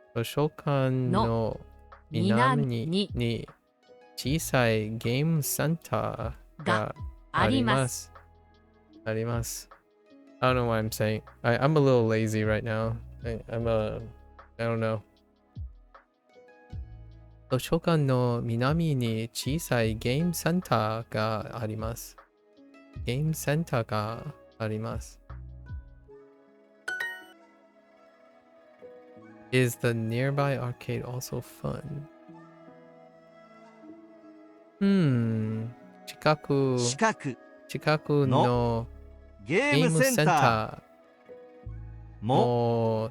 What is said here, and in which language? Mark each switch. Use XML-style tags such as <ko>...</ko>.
<ja>図書館の南に小さいゲームセンターがあります。あります。</ja> <en>I don't know what I'm saying. I'm a little lazy right now. I don't know.</en> <ja>図書館の南に小さいゲームセンターがあります。ゲームセンターがあります。</ja> <en>Is the nearby arcade also fun?</en> <ja>近くのゲゲームームセンタセンターーも</ja>